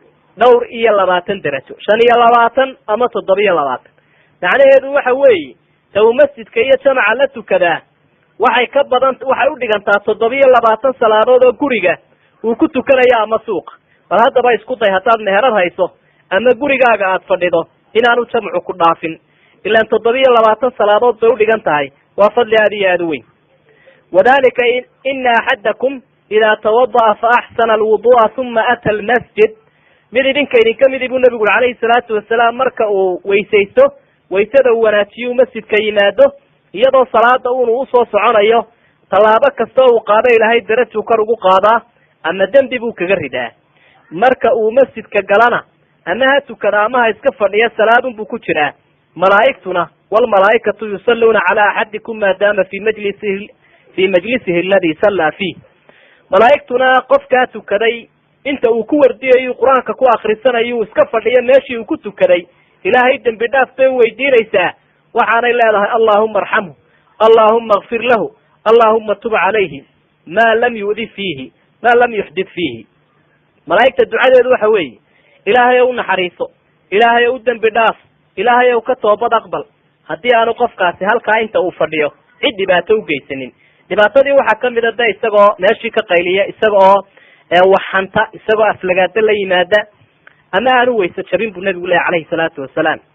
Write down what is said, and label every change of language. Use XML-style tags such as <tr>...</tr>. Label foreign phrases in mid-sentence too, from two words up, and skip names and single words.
<so>dhowr iyo 20 darajo 25 ama 27 macnaheedu waxa weeye taw masjidka iyo jamaca la tukadaa waxay ka badan waxay u dhigantaa 27 salaadood oo guriga uu ku tukanayo ama suuqa bal hadaba isku day hadaad meherad hayso ama gurigaaga aad fadhido inaanu jamcu ku dhaafin ilaa 27 salaadood bay u dhigan tahay waa fadli aad iyo aad weyn</so> <ar>وذلك أن أحدكم إذا توضأ فأحسن الوضوء ثم أتى المسجد</ar> <so>mid idinka idinka mid ibn nabigu</so> <ar>عليه الصلاة والسلام</ar> <so>marka uu weysaysto weysada uu wanaajiyo masjidka yimaado iyadoo salaada uu soo soconayo talaabo kasta uu qaado ilaahay darajo kor ugu qaadaa ama dambi buu kaga ridaa marka uu masjidka galana ama ha tukada ama ha iska fadhiya salaadun buu ku jiraa malaa'igtuna</so> <ar>والملائكة يصلون على أحدكم ما دام في مجلسه الذي صلى فيه</ar> <so>malaa'igtuna qofka tukaday inta uu ku wardiyayo quraanka ku akhrisanayo iska fadhiya meeshii uu ku tukaday ilaahay dambi dhaaf bay weydiinaysaa waxaanay leedahay</so> <ar>اللهم ارحمه اللهم اغفر له اللهم تب عليه ما لم يحدث فيه</ar> <so>malaa'igta ducadeedu waxa weeye ilaahay uu naxariiso ilaahay uu dambi dhaaf ilaahay uu ka toobad aqbal hadii aanu qofkaasi halka inta uu fadhiyo cid dhibaato u geysanin dhibaatadii waxa kamid ah isagoo meeshii ka qayliya isagoo waxanta isagoo aflagaada la yimaada ama aanu weysa jabin buu nabigu leeyahay</so> <ar>عليه الصلاة والسلام</ar>